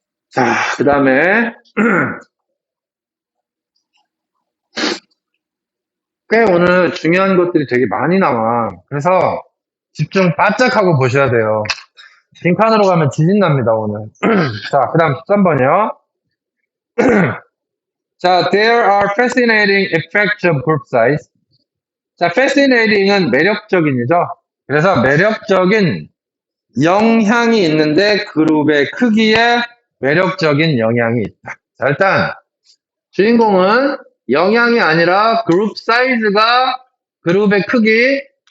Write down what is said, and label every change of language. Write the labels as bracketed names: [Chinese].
[Korean] 자, 그 다음에, 꽤 오늘 중요한 것들이 되게 많이 나와. 그래서 집중 바짝 하고 보셔야 돼요. 빈칸으로 가면 지진 납니다, 오늘. 자, 그 다음 13번이요. 자, [English] there are fascinating effects of group size. [Korean] 자, fascinating은 매력적인이죠. 그래서 매력적인 영향이 있는데 그룹의 크기에 매력적인 영향이 있다. 자, 일단 주인공은 영향이 아니라 그룹 사이즈가 그룹의 크기.